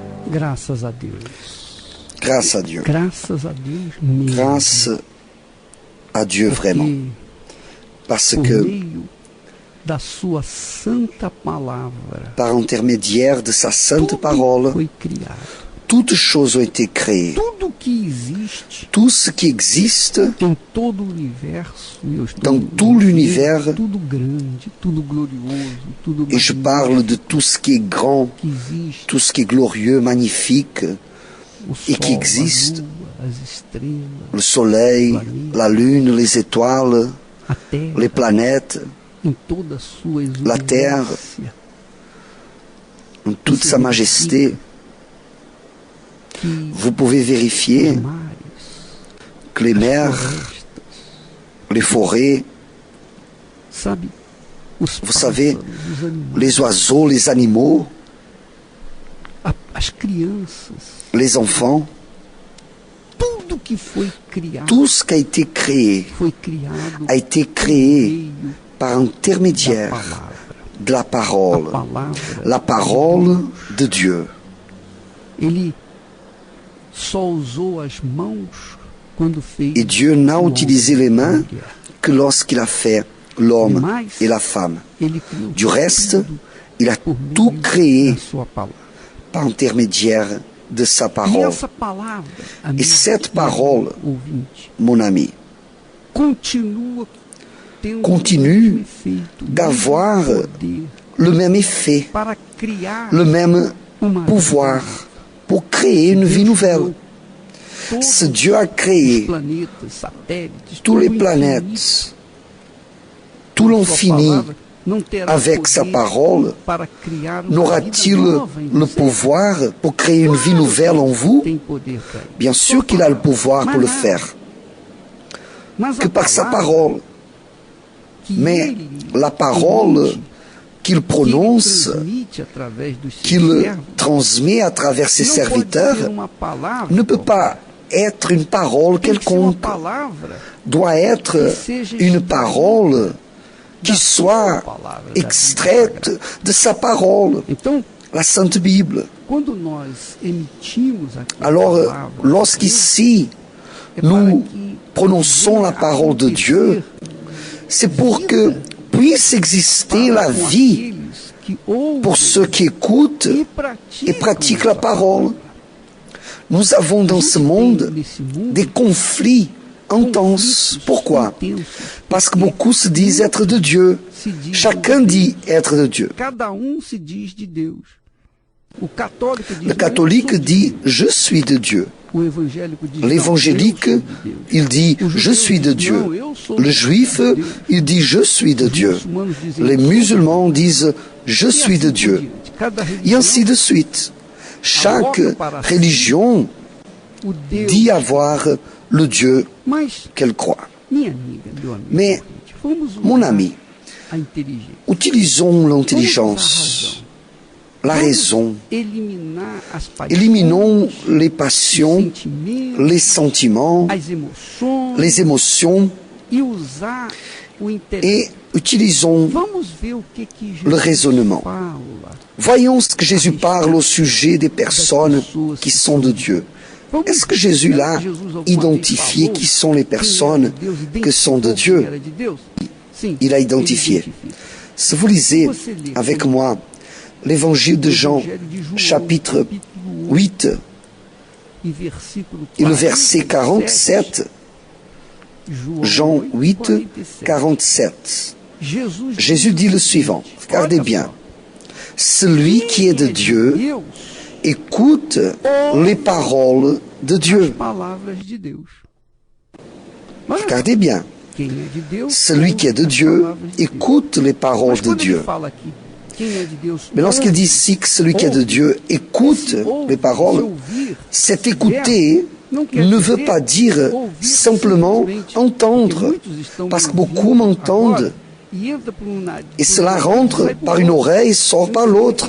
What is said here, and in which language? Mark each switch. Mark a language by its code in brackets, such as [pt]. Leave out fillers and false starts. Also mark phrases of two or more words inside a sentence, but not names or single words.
[pt] Graças a Deus. [fr] Grâce à Dieu. [pt] Graças a Deus mesmo. [fr] Grâce à Dieu vraiment. Parce [pt] Por que meio da sua santa palavra, [fr] par intermédiaire de sa sainte [pt] tudo [fr] parole, [pt] foi criado. [fr] toutes choses ont été créées. [pt] Tudo que existe [fr] Tout ce qui existe [pt] em todo o universo, e eu estou [fr] dans [pt] dizendo [fr] tout l'univers, [pt] tudo grande, tudo glorioso, tudo [fr] et je [pt] magnífico [fr] parle de tout ce qui est grand, [pt] que existe, [fr] tout ce qui est glorieux, magnifique, [pt] o [fr] et [pt] sol, [fr] qui existe, [pt] a lua, as estrelas, [fr] le soleil, la lune, les étoiles, [pt] a terra, [fr] les planètes, [pt] em toda a sua [fr] la terre, [pt] exuberância, [fr] en toute sa majesté. [pt] que [fr] Vous pouvez vérifier [pt] os mares, [fr] que les [pt] as [fr] mers, [pt] florestas, [fr] les forêts, [pt] sabe, os [fr] vous savez, [pt] pássaros, os animais, [fr] les oiseaux, les animaux, [pt] as crianças, [fr] les enfants, [pt] tudo que foi criado [fr] tout ce qui a été créé [pt] foi criado [fr] a été [pt] por [fr] créé [pt] meio [fr] par [pt] da [fr] intermédiaire [pt] palavra. [fr] de la parole, [pt] A palavra [fr] la parole de Dieu. [pt] Ele só usou as mãos quando fez [fr] Et Dieu n'a [pt] o [fr] utilisé [pt] homem [fr] les [pt] e a [fr] mains [pt] mulher. [fr] que lorsqu'il a fait l'homme [pt] Mas [fr] et la femme. [pt] ele criou [fr] Du reste, [pt] tudo [fr] il a [pt] por meio [fr] tout créé [pt] da sua palavra. [fr] par intermédiaire de sa [pt] E [fr] parole. [pt] essa palavra, amigo, [fr] cette [pt] e [fr] parole, [pt] ouvinte, [fr] Mon ami, [pt] continua tendo [fr] continue [pt] o mesmo efeito, [fr] d'avoir [pt] o mesmo poder [fr] le même effet, [pt] para criar [fr] le même [pt] uma [fr] pouvoir [pt] vida. [fr] pour créer une vie [pt] Deus [fr] nouvelle. [pt] criou todos [fr] Ce Dieu a [pt] os [fr] créé [pt] planetas, satélites, [fr] tous [pt] todo [fr] les [pt] o infinito. [fr] planètes, tout [pt] Sua [fr] l'infini. [pt] palavra não terá [fr] Avec sa [pt] poder [fr] parole, [pt] para criar uma [fr] n'aura-t-il [pt] vida nova em [fr] le [pt] você? [fr] pouvoir pour créer une vie nouvelle en vous? [pt] Tem poder para isso. [fr] Bien sûr qu'il a le pouvoir pour le faire, [pt] Mas que a [fr] par sa [pt] palavra [fr] parole. [pt] que [fr] Mais [pt] ele [fr] la parole [pt] emite, [fr] qu'il [pt] que ele [fr] prononce, [pt] transmite através dos seus [fr] qu'il [pt] servos, [fr] transmet à travers ses [pt] não pode [fr] serviteurs, [pt] ser uma palavra [fr] ne peut pas être une parole [pt] tem que ser uma [fr] quelconque, [pt] palavra [fr] doit être une parole qui soit extraite de sa parole, [pt] Então, [fr] la Sainte Bible. [pt] quando nós emitimos aquela [fr] Alors, [pt] palavra, [fr] lorsqu'ici, [pt] é para [fr] nous [pt] que [fr] prononçons la parole de Dieu, c'est pour que puisse exister la vie pour ceux qui écoutent et pratiquent la parole. Nous avons dans ce monde des conflits intenses. Pourquoi? Parce que beaucoup se disent être de Dieu. Chacun dit être de Dieu. [pt] Cada se diz de Deus. O católico diz, [fr] Le catholique dit « je suis de Dieu ». [pt] o evangélico diz, [fr] L'évangélique, [pt] não, eu sou de Deus. [fr] il dit « je suis de Dieu ». Le juif, il dit « je suis de Dieu ». Les musulmans disent « je suis de Dieu ». Et ainsi de suite. Chaque religion [pt] O Deus, [fr] dit avoir le Dieu [pt] mas, [fr] qu'elle croit. [pt] minha amiga, meu amigo, [fr] Mais, [pt] vamos usar [fr] mon ami, [pt] a inteligência. [fr] utilisons [pt] Vamos usar [fr] l'intelligence, la [pt] a razão. [fr] raison. [pt] Vamos eliminar as paixões, [fr] Éliminons les [pt] os [fr] passions, [pt] sentimentos, [fr] les sentiments, [pt] as emoções [fr] les émotions [pt] e usar o intelecto. [fr] et utilisons [pt] Vamos ver o que Jesus [fr] le raisonnement. [pt] fala. [fr] Voyons ce que Jésus parle au sujet des personnes qui sont de Dieu. [pt] Vamos [fr] Est-ce que [pt] ver, [fr] Jésus [pt] será [fr] l'a [pt] que Jesus alguma [fr] identifié [pt] vez [fr] qui [pt] falou [fr] sont les [pt] quem era [fr] personnes [pt] de Deus, [fr] que sont de [pt] identificou [fr] Dieu? [pt] quem era de Deus? Sim, [fr] Il a [pt] ele [fr] identifié. [pt] identifica. [fr] Si vous lisez avec moi l'évangile de Jean, [pt] Evangelho de João, [fr] chapitre [pt] capítulo 8, e versículo [fr] et le verset 47, Jean 8, 47, Jésus dit le suivant, regardez bien, celui qui est de Dieu écoute les paroles de Dieu. [pt] palavras de Deus. Olha, [fr] Regardez bien, [pt] quem é de Deus, [fr] celui qui est de [pt] ouve as [fr] Dieu [pt] palavras de Deus. [fr] écoute les paroles [pt] Mas [fr] de [pt] quando ele [fr] Dieu. [pt] fala aqui, quem é de Deus, [fr] Mais lorsqu'il dit [pt] ouve, [fr] ici que celui qui est de Dieu écoute les paroles, cet écouter ne veut pas dire simplement entendre, parce que beaucoup m'entendent et cela rentre par une oreille et sort par l'autre.